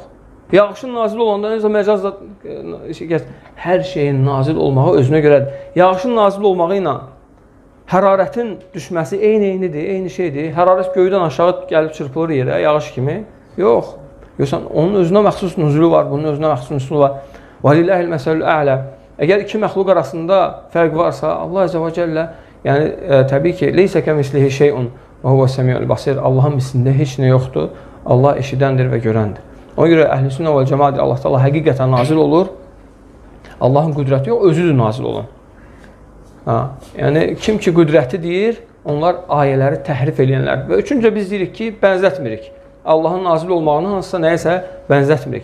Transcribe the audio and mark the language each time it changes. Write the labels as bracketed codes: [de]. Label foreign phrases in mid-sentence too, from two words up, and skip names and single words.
[az] Yağışın nazil olanda nəsə məcazat gətirir. Hər şeyin nazil olmağı özünə görədir. Yağışın nazil olmağı ilə hərarətin düşməsi eynidir, eyni şeydir. Hərarət göydən aşağı gəlib çırpılır yerə, yağış kimi. Yox. Görsən, onun özünə məxsus nüzulu var, bunun özünə məxsus nüzulu var. [ar] وَلِلَّهِ الْمَسَلُ الْأَعْلَى. [az] Əgər iki məxluq arasında fərq varsa, Allah Azze və Cəllə, yəni təbii ki, [ar] لَيْسَ كَمِسْلِهِ شَيْءٌ وَهُوَ السَّمِيعُ الْبَصِيرُ. [az] Allahın mislində heç nə yoxdur. Allah eşidəndir və görəndir. Ona görə Əhl-i-Sünnə və Cəmaət Allah Taala həqiqətən nazil olur. Allahın qüdrəti yox, özüdür nazil olan. Yəni, kim ki qüdrəti deyir, onlar ayələri təhrif edənlərdir. Və üçüncə biz deyirik ki, bənzətmirik. Allahın nazil olmağını hansısa nəyəsə bənzətmirik.